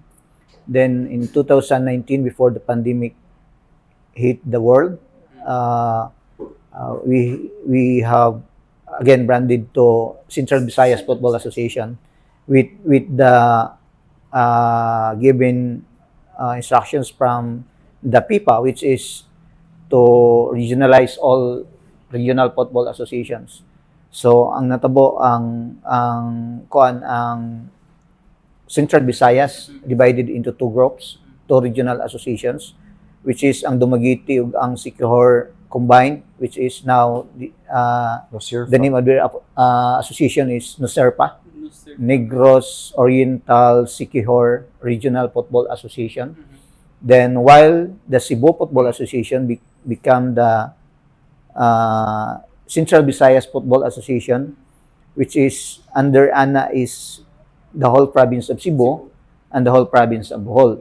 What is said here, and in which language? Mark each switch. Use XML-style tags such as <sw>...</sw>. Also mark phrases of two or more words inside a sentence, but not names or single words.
<en>Then in 2019, before the pandemic hit the world, we have again branded to Central Visayas Football Association with the given instructions from the PIPA, which is to regionalize all regional football associations. So</en> <ceb>ang natabo ang</ceb> <en>Central Visayas divided into two groups, two regional associations, which is</en> <ceb>ang Dumaguete ug ang Siquijor</ceb> <en>combined, which is now the name of the association is NUSERPA, Negros Oriental Siquijor Regional Football Association. Then while the Cebu Football Association become the Central Visayas Football Association, which is under ANA is the whole province of Cebu and the whole province of Bohol.</en>